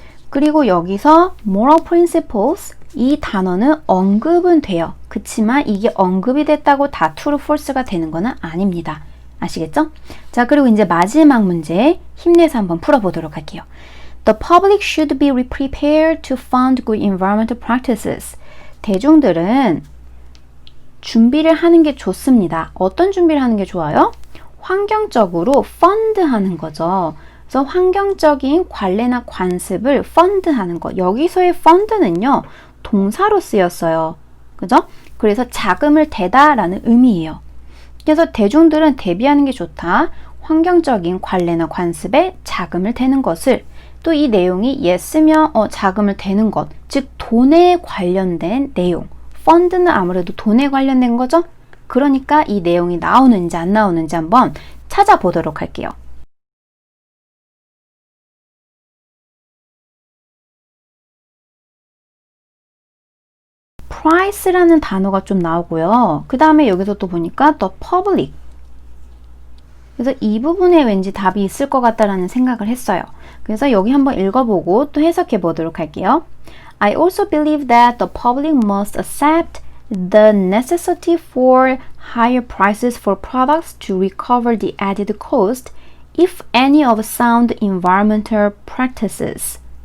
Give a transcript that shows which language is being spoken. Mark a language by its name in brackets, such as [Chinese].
[Korean] 그리고 여기서 moral principles 이 단어는 언급은 돼요. 그치만 이게 언급이 됐다고 다 true, false가 되는 거는 아닙니다. 아시겠죠? 자, 그리고 이제 마지막 문제 힘내서 한번 풀어보도록 할게요. [English] The public should be prepared to fund good environmental practices. [Korean] 대중들은 준비를 하는 게 좋습니다. 어떤 준비를 하는 게 좋아요? 환경적으로 펀드하는 거죠. 그래서 환경적인 관례나 관습을 펀드하는 거. 여기서의 펀드는요, 동사로 쓰였어요. 그죠? 그래서 자금을 대다라는 의미예요. 그래서 대중들은 대비하는 게 좋다. 환경적인 관례나 관습에 자금을 대는 것을, 또 이 내용이 yes면 자금을 대는 것, 즉 돈에 관련된 내용. 펀드는 아무래도 돈에 관련된 거죠? 그러니까 이 내용이 나오는지 안 나오는지 한번 찾아보도록 할게요. price라는 단어가 좀 나오고요. 그 다음에 여기서 또 보니까 the public. 그래서 이 부분에 왠지 답이 있을 것 같다라는 생각을 했어요. 그래서 여기 한번 읽어보고 또 해석해 보도록 할게요. [English] I also believe that the public must accept the necessity for higher prices for products to recover the added cost, if any, of sound environmental practices.